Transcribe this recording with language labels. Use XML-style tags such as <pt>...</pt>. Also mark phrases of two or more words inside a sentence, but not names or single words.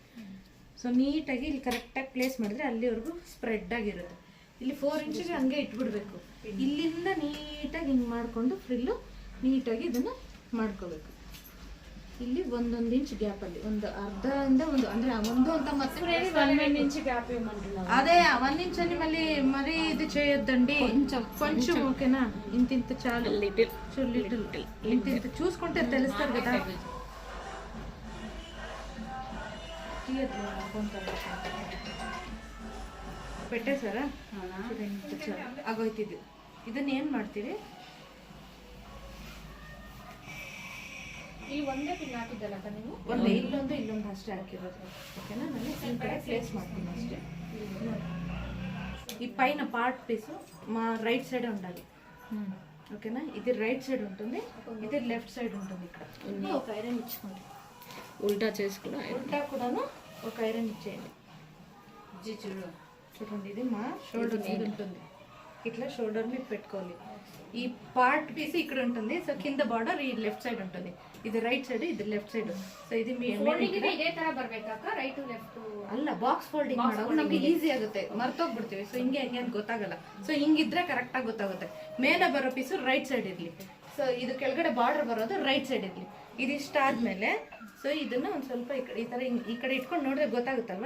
<kn>ಸೊ ನೀಟಾಗಿ ಇಲ್ಲಿ ಕರೆಕ್ಟಾಗಿ ಪ್ಲೇಸ್ ಮಾಡಿದ್ರೆ ಅಲ್ಲಿವರೆಗೂ ಸ್ಪ್ರೆಡ್ ಆಗಿರುತ್ತೆ. ಇಲ್ಲಿ 4 ಇಂಚಿಗೆ ಹಂಗೆ ಇಟ್ಬಿಡ್ಬೇಕು. ಇಲ್ಲಿಂದ ನೀಟಾಗಿ ಹಿಂಗೆ ಮಾಡಿಕೊಂಡು ಫ್ರಿಲ್ಲು ನೀಟಾಗಿ ಇದನ್ನು ಮಾಡ್ಕೋಬೇಕು. ಇಲ್ಲಿ 1 ಇಂಚ್ ಗ್ಯಾಪಲ್ಲಿ ಒಂದು ಅರ್ಧದಿಂದ ಒಂದು ಅಂದರೆ ಒಂದು ಅಂತ ಮತ್ತೆ</kn> <te>1</te> <en>inch gap</en> <te>ఇవ్వమంటున్నాను. అదే 1 ఇంచ్ అని మరీ ఇది చేయొద్దండి. కొంచెం ఓకేనా? ఇంత చాలు. లిటిల్ ఇంత చూసుకుంటే తెలుస్తారు కదా. పెట్టేశారా? ఇంత చాలు.</te> <kn>ಆಗೋಯ್ತಿದ್ದು. ಇದನ್ನ ಏನು ಮಾಡ್ತೀರಿ? ಈ ಒಂದೇ ಪಿನ್ ಹಾಕಿದ್ದಲ್ಲ ನೀವು? ಒಂದೇ ಇಲ್ಲೊಂದು ಅಷ್ಟೇ ಹಾಕಿರೋದು. ಓಕೆನಾ? ನಾನು ಈ ಕಡೆ ಪ್ಲೇಸ್ ಮಾಡ್ತೀನಿ ಅಷ್ಟೇ.</kn> <te>ఈ పైన</te> <en>part piece</en> <te>మా</te> <en>right side</en> <te>ఉండాలి. ఓకేనా? ఇది</te> <en>right side</en> <te>ఉంటుంది, ఇది</te> <en>left side</en> <te>ఉంటుంది. ఇక్కడ ఒక ఐరన్ ఇచ్చుకోండి. ఉల్టా చేసి కూడా ఉల్టా కూడాను ఒక ఐరన్ ఇచ్చేయండి. చూడండి, ఇది మా షోల్డర్ మీద ఉంటుంది. ఇట్లా షోల్డర్ మీద పెట్టుకోవాలి. ఈ</te> <en>part piece</en> <te>ఇక్కడ ఉంటుంది. సో కింద బార్డర్ ఈ</te> <en>left side</en> <te>ఉంటుంది. ఇది</te> <en>right side,</en> <te>ఇది</te> <en>left side.</en> <kn>ಸೊ ಇದು ಇದೇ ತರ ಬರ್ಬೇಕಾಕ</kn> <en>right left</en> <kn>ಅಲ್ಲ,</kn> <en>box folding</en> <kn>ಮಾಡೋದು ನಮ್ಗೆ ಈಸಿ ಆಗುತ್ತೆ. ಮರ್ತೋಗ್ಬಿಡ್ತೀವಿ. ಸೊ ಹಿಂಗೆ ಅಂತ ಗೊತ್ತಾಗಲ್ಲ. ಸೊ ಹಿಂಗಿದ್ರೆ ಕರೆಕ್ಟಾಗಿ ಗೊತ್ತಾಗುತ್ತೆ. ಮೇಲೆ ಬರೋ ಪೀಸು</kn> <en>right side</en> <kn>ಇರಲಿ. ಸೊ ಇದು ಕೆಳಗಡೆ ಬಾರ್ಡರ್ ಬರೋದು</kn> <en>right side</en> <kn>ಇರಲಿ. ಇದಿಷ್ಟ ಆದ್ಮೇಲೆ ಸೊ ಇದನ್ನ ಒಂದು ಸ್ವಲ್ಪ ಈ ಥರ ಈ ಕಡೆ ಇಟ್ಕೊಂಡು ನೋಡಿದ್ರೆ ಗೊತ್ತಾಗುತ್ತಲ್ವಾ.</kn>